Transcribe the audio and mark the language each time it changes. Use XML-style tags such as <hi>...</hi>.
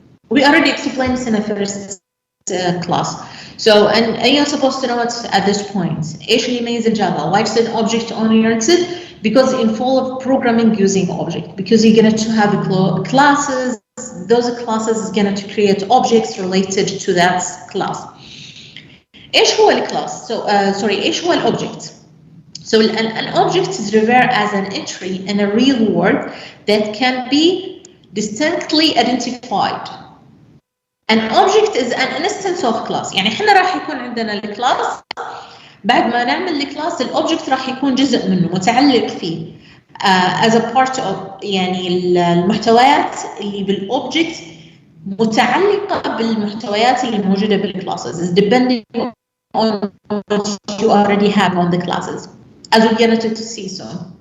<en>We already explained this in the first class. So and you're supposed to know it at this point.</en> <ar>ايش اللي يميز الجافا?</ar> <en>Why is it object oriented? Because it involves programming using object. Because you're going to have classes. Those classes is going to create objects related to that class.</en> <ar>ايش هو الكلاس؟</ar> <en>So sorry,</en> <ar>ايش هو الobject?</ar> <en>So an object is referred as an entry in a real world that can be distinctly identified. An object is an instance of class.</en> <ar>يعني احنا راح يكون عندنا الكلاس، بعد ما نعمل الكلاس الobject راح يكون جزء منه متعلق فيه</ar> <en>as a part of</en> <ar>يعني المحتويات اللي بالobject متعلقة بالمحتويات اللي موجودة بالclasses</ar> <en>depending on what you already have on the classes, as we get to see soon.</en>